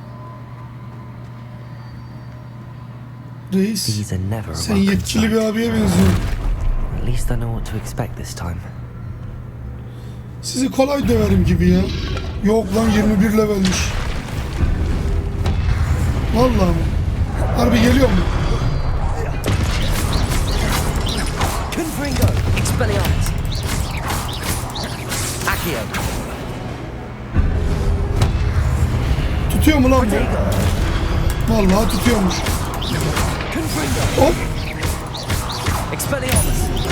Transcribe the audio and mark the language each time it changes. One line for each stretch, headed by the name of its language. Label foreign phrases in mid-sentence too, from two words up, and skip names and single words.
Turkish: Reis,
English: These are never a
Turkish: sen
English: welcome
Turkish: yetkili bir
English: sight.
Turkish: abiye benziyorsun.
English: At least I know what to expect this time.
Turkish: Sizi kolay döverim gibi ya. Yok lan 21 levelmiş. Vallahi mi? Harbi geliyor mu?
Latin: Confringo. Expelliarmus. Accio.
Turkish: Tutuyor mu lan bu?
Latin: Protego.
Turkish: Vallahi tutuyormuş.
Latin: Confringo.
Turkish: Hop.
Latin: Expelliarmus.